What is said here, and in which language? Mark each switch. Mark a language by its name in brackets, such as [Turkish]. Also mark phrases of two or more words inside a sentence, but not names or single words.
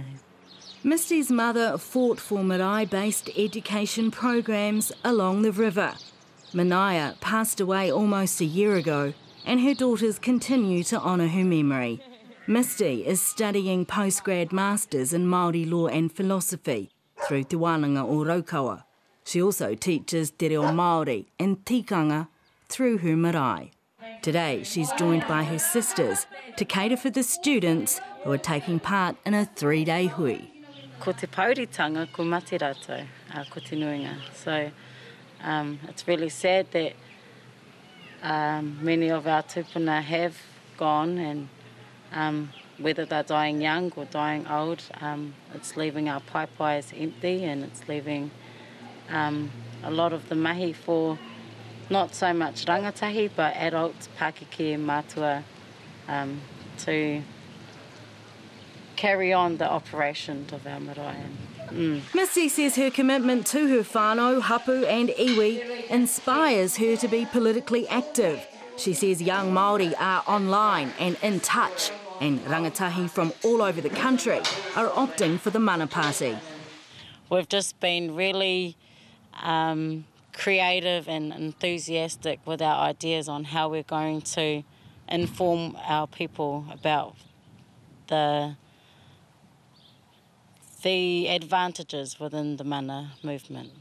[English] Misty's mother fought for marae-based education programs along the river. Manaia passed away almost a year ago, and her daughters continue to honour her memory. Misty is studying postgrad masters in Māori law and philosophy through Te Wānanga o Raukawa. She also teaches [Māori] te reo Māori [English] and tikanga through her marae. Today she's joined by her sisters to cater for the students who are taking part in a 3-day hui. [Māori] Ko te pauritanga, ko mate rātou, ko te nuinga. [English] So it's really sad that many of our tupuna have gone, and whether they're dying young or dying old, it's leaving our paipais empty, and it's leaving a lot of the mahi for not so much rangatahi, but adults, pakeke and mātua, to carry on the operation of our marae. Misty says her commitment to her whānau, hapu and iwi inspires her to be politically active. She says young Māori are online and in touch, and rangatahi from all over the country are opting for the Mana Party. We've just been really creative and enthusiastic with our ideas on how we're going to inform our people about the advantages within the mana movement.